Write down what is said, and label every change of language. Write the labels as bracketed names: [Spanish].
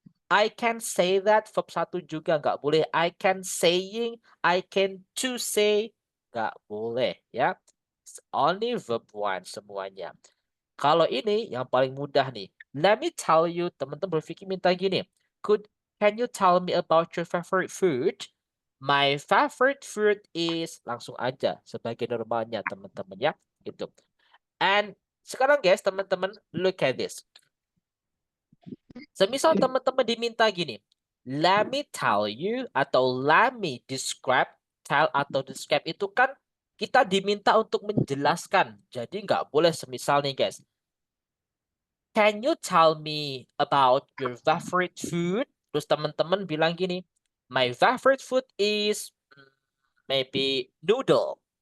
[English] I can say that, verb 1 [Indonesian] juga nggak boleh. [English] I can saying, I can to say, [Indonesian] Nggak boleh ya. [English] It's only [Indonesian] verb 1 semuanya. Kalau ini yang paling mudah nih. [English] Let me tell you, [Indonesian] teman-teman berpikir minta gini. [English] Can you tell me about your favorite food? My favorite food is [Indonesian] langsung aja sebagai normalnya teman-teman ya. [English] Gitu. And [Indonesian] sekarang [English] guys, [Indonesian] teman-teman [English] look at this. [Indonesian] Semisal teman-teman diminta gini. [English] Let me tell you [Indonesian] atau [English] let me describe. [Indonesian] Tell atau describe itu kan kita diminta untuk menjelaskan. Jadi nggak boleh semisal nih guys. [English] Can you tell me about your favorite food? [Indonesian] Terus teman-teman bilang gini, [English] my favorite food is maybe noodle.